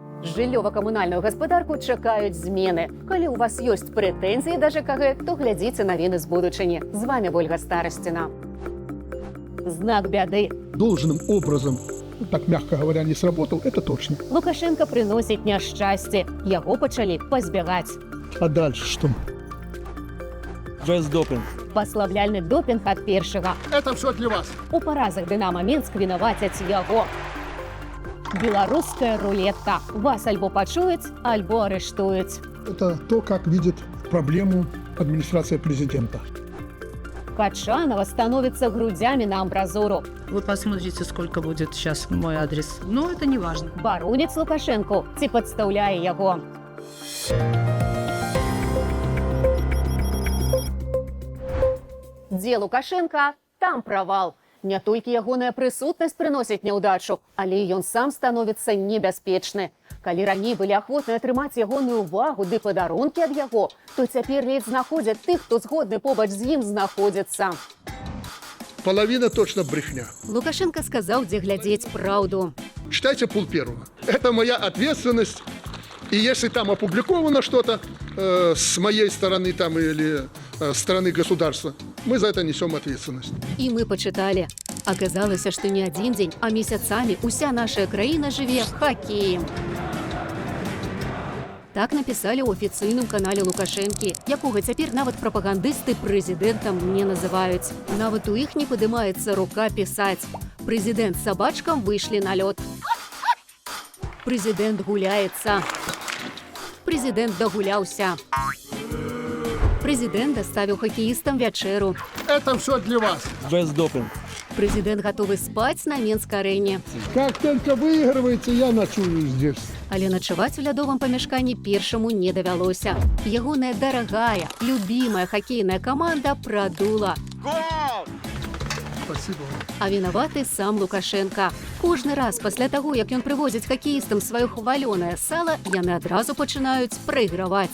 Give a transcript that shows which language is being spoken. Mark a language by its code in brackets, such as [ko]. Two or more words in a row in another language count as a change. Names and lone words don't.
[be] Жыллёва-камунальную гаспадарку чакаюць змены. Калі у вас ёсць прэтэнзіі да ЖКГ, то глядзіце навіны з будучыні. З вами Ольга Старасціна. Знак бяды. [ru] Должным образом, так мягко говоря, не сработал, это точно. [be] Лукашенко прыносіць няшчасце. Яго пачалі пазбягаць. [ru] А дальше что? Без допинг. [be] Паслабляльны допінг ад першага. [ru] Это все для вас. [be] У паразах Дынамо Мінск вінавацяць яго. Беларуская рулетка. Вас альбо пачуюць, альбо арыштуюць. [ru] Это то, как видит проблему администрация президента. Качанова становится грудями на амбразуру. Вы посмотрите, сколько будет сейчас мой адрес. Но это не важно. [be] Баронец Лукашенко ці падстаўляе яго. Дзе Лукашенко, там правал. Не толькі ягоная прысутнасць прыносіць няўдачу, але ён сам становіцца небяспечны. Калі раней былі ахвотны атрымаць ягоную увагу ды падарункі ад яго, то цяпер ледзь знаходзяць тых, хто згодны побач з ім знаходзіцца. [ru] Половина точно брехня. [be] Лукашенко сказаў, дзе глядзець праўду. [ru] Читайте пул первого. Это моя ответственность. И если там опубликовано что-то с моей стороны там, или стороны государства, мы за это несем ответственность. [be] І мы пачыталі. Аказалася, што не адзін дзень, а месяцамі уся наша краіна жыве хакеем. Так напісалі ў афіцыйным канале Лукашэнкі, якога цяпер нават прапагандысты прэзідэнтам не называюць. Нават у іх не падымаецца рука пісаць. Прэзідэнт з сабачкам выйшлі на лёд. Прэзідэнт гуляецца. Прэзідэнт дагуляўся. Прэзідэнт даставіў хакеістам вячэру. [ru] Это все для вас. Без допинг. [be] Прэзідэнт гатовы спаць на Менск-арэне. [ru] Как только выигрываете, я ночую здесь. [be] Але начаваць у лядовым памяшканні першаму не давялося. Ягоная дарагая, любімая хакейная каманда прадула. [ru] Спасибо вам. [be] А вінаваты сам Лукашенко. Кожны раз пасля таго, як ён прывозіць хакеістам сваё хвалёнае сала, яны адразу пачынаюць прайграваць.